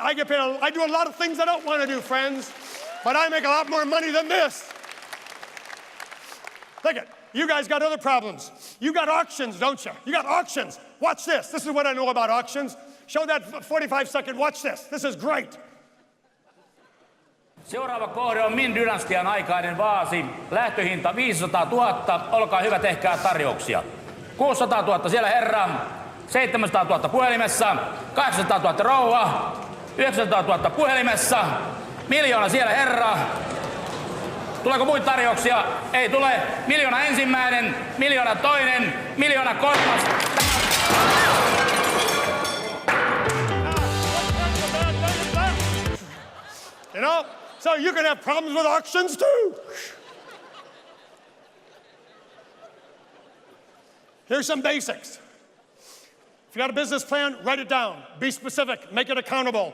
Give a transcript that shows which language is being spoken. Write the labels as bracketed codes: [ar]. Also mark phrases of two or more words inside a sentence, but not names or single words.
[en] I do a lot of things I don't want to do, friends. But I make a lot more money than this. Look at, you guys got other problems. You got auctions, don't you? You got auctions. Watch this. This is what I know about auctions. Show that 45-second. Watch this. This is great. [fi] Seuraava kohde on Min dynastian aikainen vaasi. Lähtöhinta 500 000. Olkaa hyvä, tehkää tarjouksia. 600 000 siellä herra. 700 000 puhelimessa. 800 000 rouva. 900 000 puhelimessa. 1 000 000 siellä herra. Tuleeko muita tarjouksia? Ei tule. 1 000 000 ensimmäinen. 1 000 000 toinen. 1 000 000 kolmas. [en] You know, so you can have problems with auctions too. Here's some basics. If you got a business plan, write it down. Be specific, make it accountable.